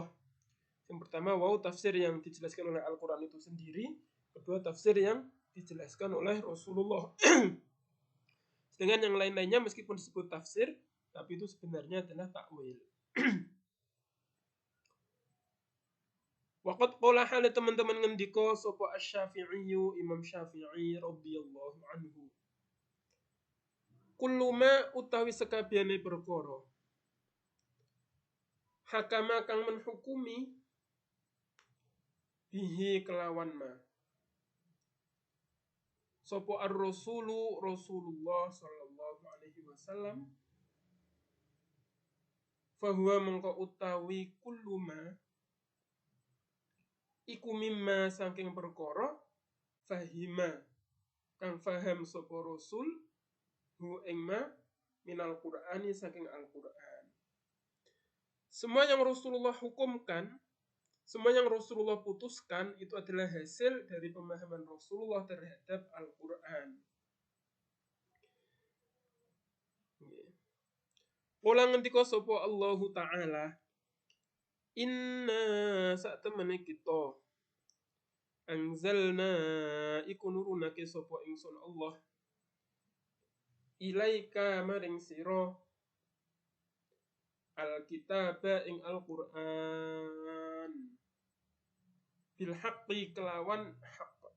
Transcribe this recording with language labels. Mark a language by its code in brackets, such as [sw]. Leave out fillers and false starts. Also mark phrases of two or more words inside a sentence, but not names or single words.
[id] Yang pertama, tafsir yang dijelaskan oleh Al-Quran itu sendiri. Kedua, tafsir yang dijelaskan oleh Rasulullah. Sedangkan yang lain-lainnya meskipun disebut tafsir, tapi itu sebenarnya adalah takwil. [ar] Waqad qala [jv] hale teman-teman ngendika sapa Asy-Syafi'i, Imam Syafi'i [ar] radhiyallahu anhu. Kullu ma [jv] utawi sekabehane perkara hakama kang menhukumi bihi kelawan ma sapa ar-rasulu Rasulullah [ar] sallallahu alaihi wasallam fahuwa [jv] mengko utawi [ar] kullu ma [jv] iku mimma saking perkara fahima kang faham sapa rasul hu ing ma [ar] minal qur'ani [jv] saking Al-Qur'an. [id] Semua yang Rasulullah hukumkan, semua yang Rasulullah putuskan itu adalah hasil dari pemahaman Rasulullah terhadap Al-Qur'an. [jv] Pola ngendika sapa Allah Ta'ala, inna sak temene kita anzalna iku nurunake sapa ingsun Allah ilaika maring sira al-kitaba ing Al-Qur'an [ar] bil haqqi [jv] kelawan hak